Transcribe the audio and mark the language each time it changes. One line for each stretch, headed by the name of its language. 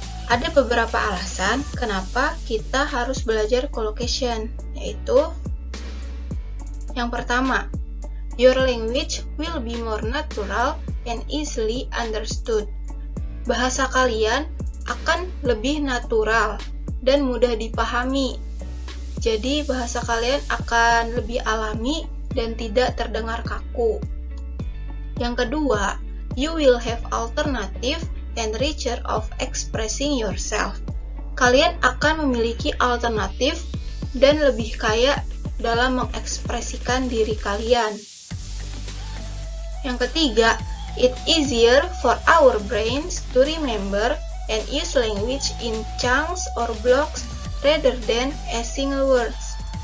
Indonesian: Ada beberapa alasan kenapa kita harus belajar collocation, yaitu yang pertama,
English: your language will be more natural and easily understood.
Indonesian: Bahasa kalian akan lebih natural dan mudah dipahami. Jadi bahasa kalian akan lebih alami dan tidak terdengar kaku. Yang kedua,
English: you will have alternative and richer of expressing yourself.
Indonesian: Kalian akan memiliki alternatif dan lebih kaya dalam mengekspresikan diri kalian. Yang ketiga,
English: it's easier for our brains to remember and use language in chunks or blocks rather than as single words.